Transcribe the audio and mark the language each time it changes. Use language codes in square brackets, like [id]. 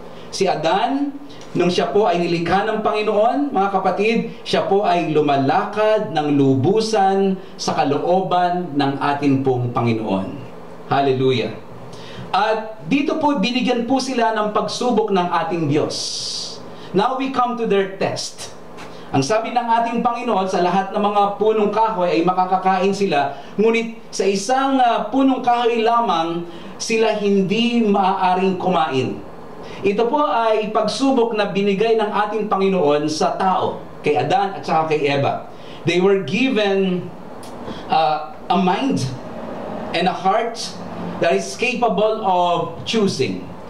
[tl] Si Adan, nung siya po ay nilikha ng Panginoon, mga kapatid, siya po ay lumalakad ng lubusan sa kalooban ng ating pong Panginoon. Hallelujah. At dito po, binigyan po sila ng pagsubok ng ating Diyos. [en] Now we come to their test. [tl] Ang sabi ng ating Panginoon, sa lahat ng mga punong kahoy ay makakakain sila, ngunit sa isang punong kahoy lamang, sila hindi maaaring kumain. Ito po ay pagsubok na binigay ng ating Panginoon sa tao, kay Adan at saka kay Eva. [en] They were given a mind and a heart that is capable of choosing.